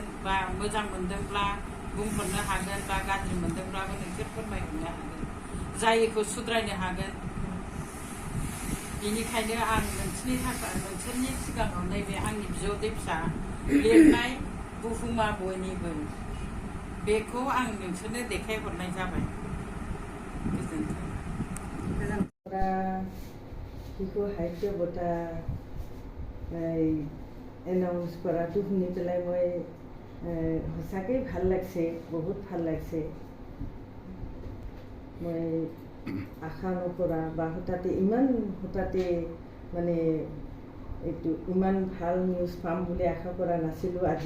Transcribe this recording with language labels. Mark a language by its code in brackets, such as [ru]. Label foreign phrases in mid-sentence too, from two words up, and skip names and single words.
[brx] बा मोजां मोनदोंब्ला बुंहरनो हागोन, बा गाज्रि मोनदोंब्लाबो नोंसोर फोरमायहरनो हागोन, जायैखौ सुद्रायनो हागोन। बेनिखायनो आं नोंसोरनि सिगाङाव नैबे आंनि बिजावदै फिसा लिरनाय बुहुमा बयनिबो, बेखौ आं नोंसोरनो देखायहरनाय जाबाय। गोजोन्थों। [as] শিশু সাহিত্য বঁটা এনাউন্স কৰাটো শুনি পেলাই মই সঁচাকৈ ভাল লাগছে, বহুত ভাল লাগছে। মই আশা নকৰা বা হঠাতে মানে এইটো ইমান ভাল নিউজ পাম বুলি আশা কৰা নাছিলোঁ আজি।